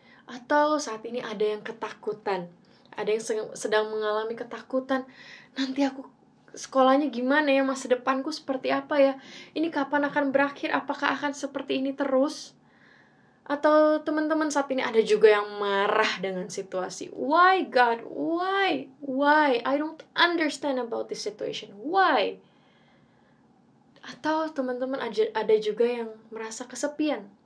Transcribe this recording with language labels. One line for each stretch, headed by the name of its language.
Indonesian: Atau saat ini ada yang ketakutan, ada yang sedang mengalami ketakutan, nanti aku sekolahnya gimana ya, masa depanku seperti apa ya, ini kapan akan berakhir, apakah akan seperti ini terus? Atau teman-teman saat ini ada juga yang marah dengan situasi.
English: Why God? Why? I don't understand about this situation. Why?
Indonesian: Atau teman-teman ada juga yang merasa kesepian.